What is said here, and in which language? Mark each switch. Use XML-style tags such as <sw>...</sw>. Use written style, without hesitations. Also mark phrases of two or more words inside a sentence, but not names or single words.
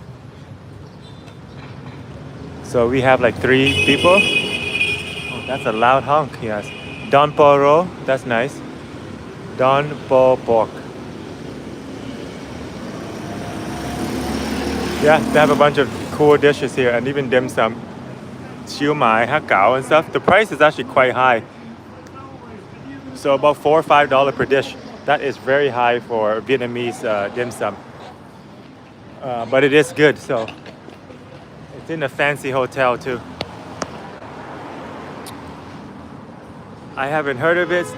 <en>So we have like 3 people. Oh, that's a loud honk, yes. Don Poro, that's nice. Don Po Pork. Yeah, they have a bunch of cool dishes here and even dim sum. Siu mai, ha gao and stuff. The price is actually quite high. So about $4 or $5 per dish. That is very high for Vietnamese dim sum. But it is good, so it's in a fancy hotel too. I haven't heard of it.</en>